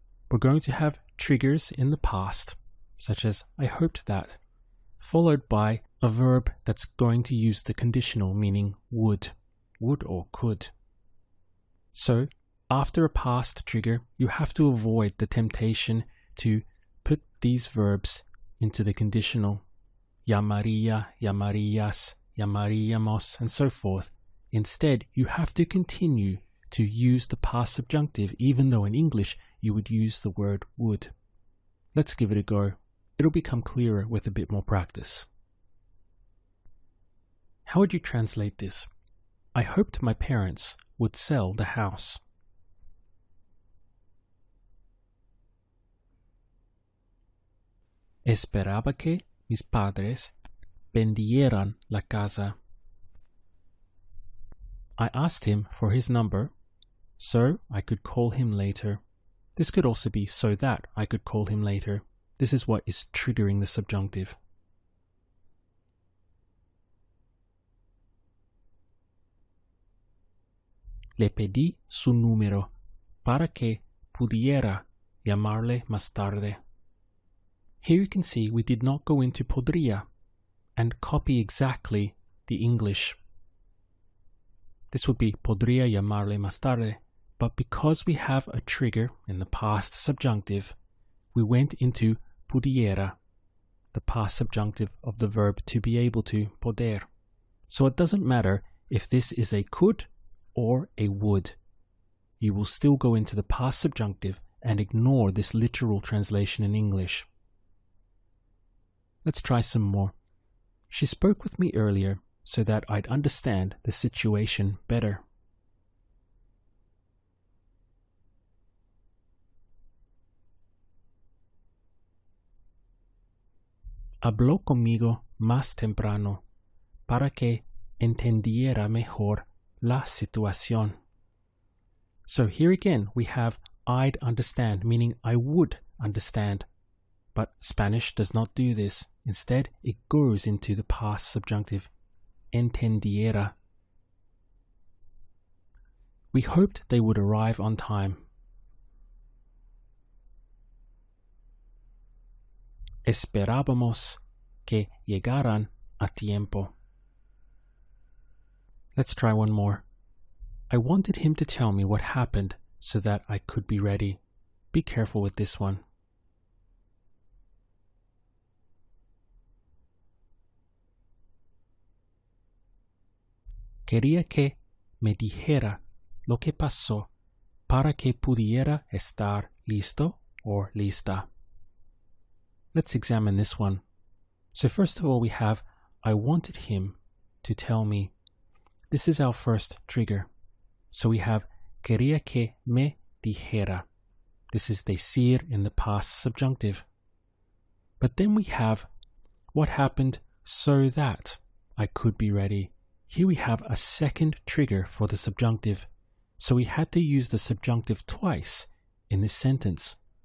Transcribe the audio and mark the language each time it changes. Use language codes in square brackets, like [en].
[en] We're going to have triggers in the past, such as I hoped that, followed by a verb that's going to use the conditional, meaning would or could. So, after a past trigger, you have to avoid the temptation to put these verbs into the conditional. [es] Llamaría, llamarías, llamaríamos, and so forth. [en] Instead, you have to continue to use the past subjunctive, even though in English you would use the word would. Let's give it a go. It'll become clearer with a bit more practice. How would you translate this? I hoped my parents would sell the house. [es] Esperaba que mis padres vendieran la casa. [en] I asked him for his number, so I could call him later. This could also be so that I could call him later. This is what is triggering the subjunctive. [es] Le pedí su número para que pudiera llamarle más tarde. [en] Here you can see we did not go into podría and copy exactly the English. This would be [es] podría llamarle más tarde, [en] but because we have a trigger in the past subjunctive, we went into pudiera, the past subjunctive of the verb to be able to, poder. So it doesn't matter if this is a could or a would. You will still go into the past subjunctive and ignore this literal translation in English. Let's try some more. She spoke with me earlier so that I'd understand the situation better. [es] Habló conmigo más temprano para que entendiera mejor la situación. [en] So here again we have I'd understand, meaning I would understand. But Spanish does not do this. Instead, it goes into the past subjunctive, entendiera. We hoped they would arrive on time. [es] Esperábamos que llegaran a tiempo. [en] Let's try one more. I wanted him to tell me what happened so that I could be ready. Be careful with this one. [es] Quería que me dijera lo que pasó para que pudiera estar listo or lista. [en] Let's examine this one. So first of all, we have I wanted him to tell me. This is our first trigger. So we have [es] quería que me dijera. [en] This is decir in the past subjunctive. But then we have what happened so that I could be ready. Here we have a second trigger for the subjunctive. So we had to use the subjunctive twice in this sentence.